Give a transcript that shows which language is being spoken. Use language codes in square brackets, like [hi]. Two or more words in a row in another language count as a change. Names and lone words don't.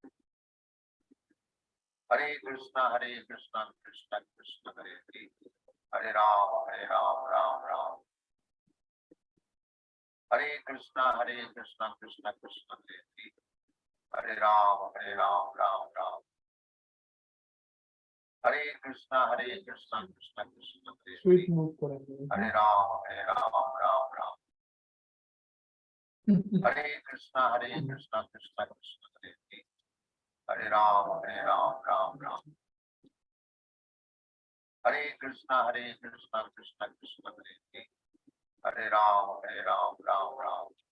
[sa] Hare Krishna Krishna Krishna Hare Hare Ram Ram. Hare Krishna Krishna Krishna Hare Hare Ram Ram. Hare Krishna Krishna Krishna সুইট মুভ করে Hare Ram Ram. Hare Krishna Krishna Krishna Hare Hare Ram Ram. Hare Krishna Krishna Krishna Hare Hare Ram Ram.